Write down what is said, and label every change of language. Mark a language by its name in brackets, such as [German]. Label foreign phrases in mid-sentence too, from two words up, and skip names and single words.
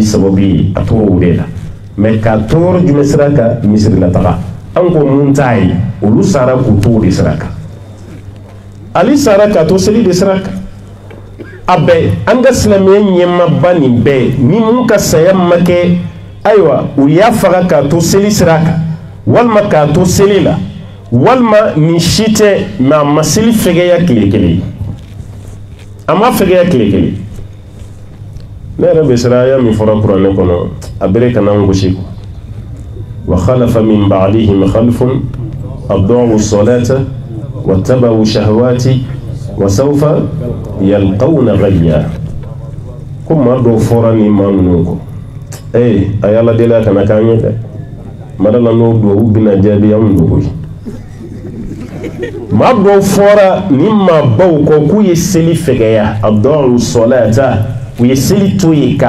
[Bambara] sababu ye a tora o de la mais k'a to yɔrɔ jumɛn sira kan misiri la taga an ko mun t'a ye olu sara k'u to o de sira kan Ali sara k'a to seli de sira kan a bɛɛ an ka silamɛya ɲɛmaaba nin bɛɛ ni mun ka saya ma kɛ ayiwa u y'a faga k'a to seli sira kan walima k'a to seli la walima nin si tɛ mais a ma seli fɛgɛya tile kelen a ma fɛgɛya tile kelen ne yɛrɛ bɛ siran aya min fɔra kuranɛ kɔnɔ a bere kana n gosi [Arabic] وخلف من بعدهم خلف أضاعوا الصلاة واتبعوا الشهوات وسوف يلقون غيا [Bambara] ko maa dɔw fɔra ni maa ninnu kɔ a y'ala deli a kana k'an ye dɛ madala n'o duwawu bɛna jaabi anw dogo ye maa dɔw fɔra ni maabaw kɔ k'u ye seli fɛgɛya [Arabic] أضاعوا الصلاة [Bambara] u ye seli to ye k'a